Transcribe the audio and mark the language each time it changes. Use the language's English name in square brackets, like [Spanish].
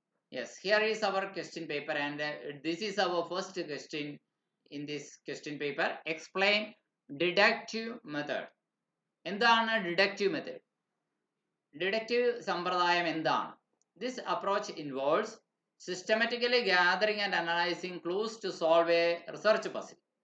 [English] Yes, here is our question paper, and this is our first question in this question paper. Explain deductive method. [Malayalam] എന്താണ് deductive method? Deductive സമ്പ്രദായം എന്താണ്? [English] This approach involves systematically gathering and analyzing clues to solve a research puzzle.